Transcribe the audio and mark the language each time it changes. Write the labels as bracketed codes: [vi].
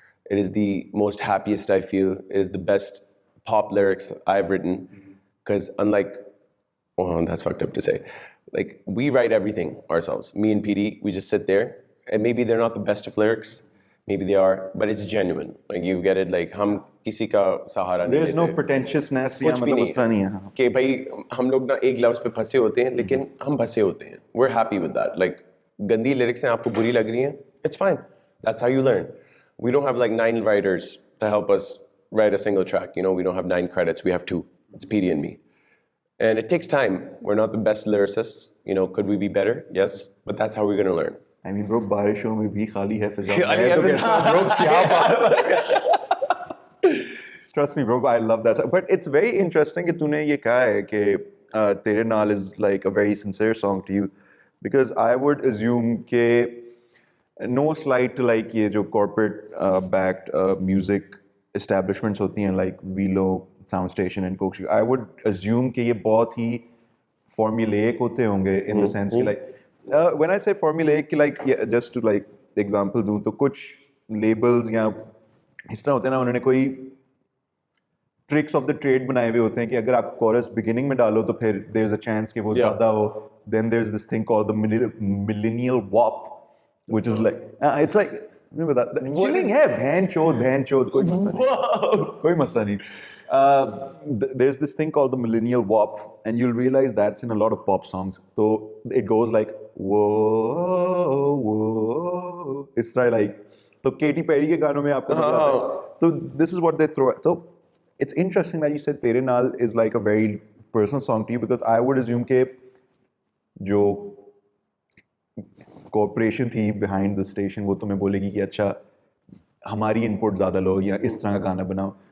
[en] It is the most happiest I feel. It is the best pop lyrics I've written. Because unlike, oh, that's fucked up to say. Like, we write everything ourselves. Me and PD, we just sit there. And maybe they're not the best of lyrics. Maybe they are. But it's genuine. Like, you get it. [hi] Like, हम किसी का सहारा नहीं लेते. [en] There's no pretentiousness. [hi] कुछ भी नहीं है. कि भाई हम लोग ना एक लफ्ज़ पे फंसे होते हैं, लेकिन हम फंसे होते हैं. [en] We're happy with that. [hi] Like, गंदी lyrics हैं, आपको बुरी लग रही हैं. [en] It's fine. That's how you learn. We don't have like 9 writers to help us write a single track. You know, we don't have 9 credits. We have 2. It's PD and me. And it takes time. We're not the best lyricists. You know, could we be better? Yes. But that's how we're going to learn. I mean, [hi] bro, बारिशों में भी खाली है फिजा. खाली है फिजा. Bro, क्या बात. [en] Trust me, bro, I love that. But it's very interesting [hi] कि तूने ये कहा है कि [en] Tere Naal is like a very sincere song to you. Because I would assume [hi] कि [en] no slight to like [hi] ये जो [en] corporate backed music establishments [hi] होती हैं, [en] like Velo, Sound Station and Coke. I would assume [hi] कि ये बहुत ही formulaic होते होंगे [en] in the sense [hi] कि like [en] when I say formulaic [hi] कि like yeah, just to like example दूँ तो कुछ labels या इस तरह होते हैं ना, उन्होंने कोई tricks of the trade बनाए हुए होते हैं कि अगर आप chorus beginning में डालो तो फिर [en] there's a chance [hi] कि वो ज़्यादा हो. [en] Then there's this thing called the millennial WAP, which is like it's like remember that chilling [hi] है बहन चोद कोई मसला नहीं. [en] There's this thing called the millennial WAP, and you'll realize that's in a lot of pop songs. So it goes like whoa, whoa. It's like [hi] तो Katy Perry के गानों में आपको नजर आता है. [en] So this is what they throw. So it's interesting that you said Tere Naal is like a very personal song to you, because I would assume [hi] के जो [en] corporation [hi] थी [en] behind the station [hi] वो तुम्हें बोलेगी कि अच्छा हमारी input ज़्यादा लो या इस तरह का गाना बनाओ.